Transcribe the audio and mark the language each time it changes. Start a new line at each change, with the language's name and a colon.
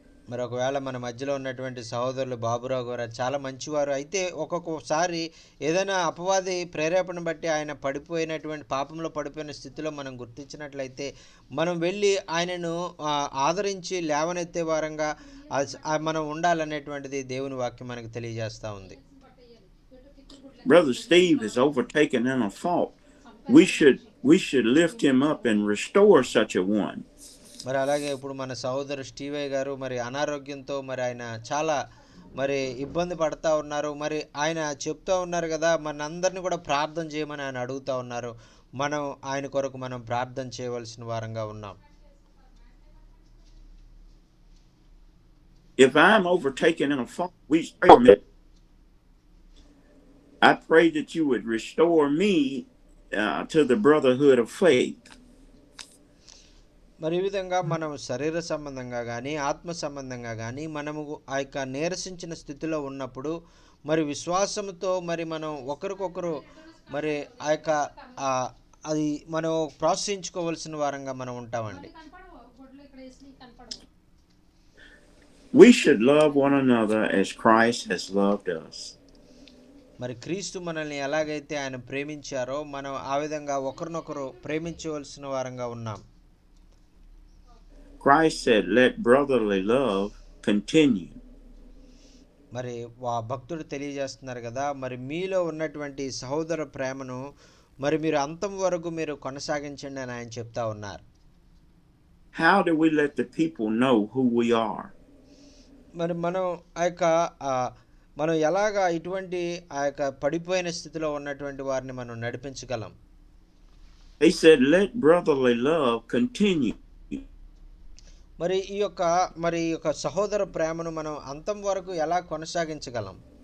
Telugu: మరి ఒకవేళ మన మధ్యలో ఉన్నటువంటి సహోదరులు బాబురావు గారు చాలా మంచివారు, అయితే ఒక్కొక్కసారి ఏదైనా అపవాది ప్రేరేపణ బట్టి ఆయన పాపంలో పడిపోయిన స్థితిలో మనం గుర్తించినట్లయితే మనం వెళ్ళి ఆయనను ఆదరించి లేవనెత్తే వారంగా మనం ఉండాలనేటువంటిది దేవుని వాక్యం మనకు తెలియజేస్తూ ఉంది.
English: Brother Steve is overtaken in a fault. We should lift him up and restore such a one.
Telugu: మరి అలాగే ఇప్పుడు మన సహోదరు స్టీవయ్య గారు మరి అనారోగ్యంతో మరి ఆయన చాలా మరి ఇబ్బంది పడతా ఉన్నారు. మరి ఆయన చెప్తూ ఉన్నారు కదా, మనందరినీ కూడా ప్రార్థన చేయమని ఆయన అడుగుతూ ఉన్నారు. మనం ఆయన కొరకు మనం ప్రార్థన చేయవలసిన వారంగా ఉన్నాం.
English: if I'm overtaken in a fault, I pray that you would restore me to the brotherhood of faith.
Telugu: మరి ఈ విధంగా మనం శరీర సంబంధంగా కానీ ఆత్మ సంబంధంగా కానీ మనము ఆ యొక్క నీరసించిన స్థితిలో ఉన్నప్పుడు మరి విశ్వాసంతో మరి మనం ఒకరికొకరు మరి ఆ యొక్క అది మనం ప్రోత్సహించుకోవలసిన వారంగా మనం ఉంటామండి.
English: We should love one another as Christ has loved us.
Telugu: మరి క్రీస్తు మనల్ని ఎలాగైతే ఆయన ప్రేమించారో మనం ఆ విధంగా ఒకరినొకరు ప్రేమించవలసిన వారంగా ఉన్నాం.
English: Christ said, "Let brotherly love continue."
Telugu: మరి భక్తుడు తెలియజేస్తున్నారు కదా, మరి మీలో ఉన్నటువంటి సహోదర ప్రేమను మరి మీరు అంతం వరకు మీరు కొనసాగించండి అని ఆయన చెప్తా ఉన్నారు.
English: How do we let the people know who we are?
Telugu: మరి మనం ఆ యొక్క మనం ఎలాగా ఇటువంటి ఆ యొక్క పడిపోయిన స్థితిలో ఉన్నటువంటి వారిని మనం నడిపించగలం?
English: He said, "Let brotherly love continue."
Telugu: మరి ఈ యొక్క సహోదర ప్రేమను మనం అంతం వరకు ఎలా కొనసాగించగలం?